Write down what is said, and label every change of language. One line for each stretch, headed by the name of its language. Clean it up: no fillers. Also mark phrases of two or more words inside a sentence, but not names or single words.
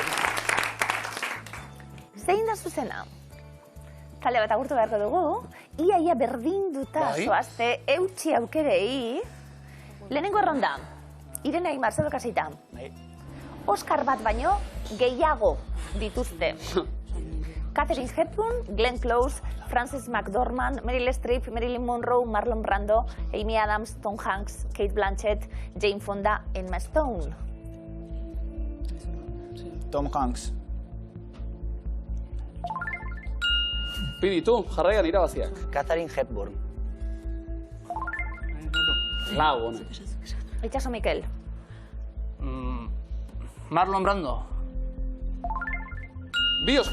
Basque: Zein da zuzena? Talde bat agurtu beharko dugu, ia berdinduta zoazte eutxi aukerei. Lehenengo erronda, Irene Aimar, zer dokazita? Oscar bat baino gehiago dituzte. Catherine Hepburn, Glenn Close, Frances McDormand, Meryl Streep, Marilyn Monroe, Marlon Brando, Amy Adams, Tom Hanks, Kate Blanchett, Jane Fonda, Emma Stone. Tom Hanks. Piditu, jarraian irabaziak. Catherine Hepburn. Lau, honek. Itxaso Mikel. Marlon Brando. Bi Oscar.